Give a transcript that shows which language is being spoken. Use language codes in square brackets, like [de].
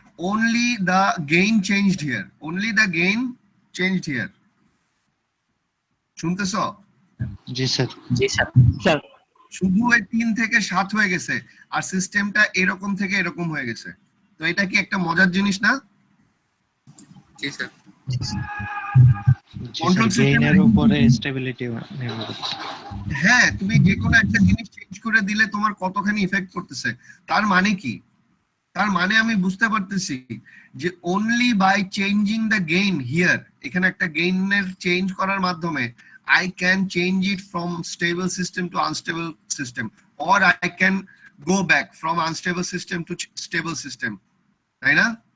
[en] only the gain changed here, only the gain changed here. [bn] শুনতেছো? G sir. Sir শুধু এই 3 থেকে 7 হয়ে গেছে আর সিস্টেমটা এরকম থেকে এরকম হয়ে গেছে। তো এটা কি একটা মজার জিনিস না? জি স্যার। [en] Control system [bn] গেইনের উপরে স্টেবিলিটি নির্ভর করছে। হ্যাঁ, তুমি যে কোনো একটা জিনিস চেঞ্জ করে দিলে তোমার কতখানি ইফেক্ট করতেছে, তার মানে কি? তার মানে আমি বুঝতে পারতেছি যে [en] only by changing the gain here, [bn] এখানে একটা গেইনের চেঞ্জ করার মাধ্যমে [en] I can change it from stable system to unstable system, or I can go back from unstable system to stable system, [bn] তাই না?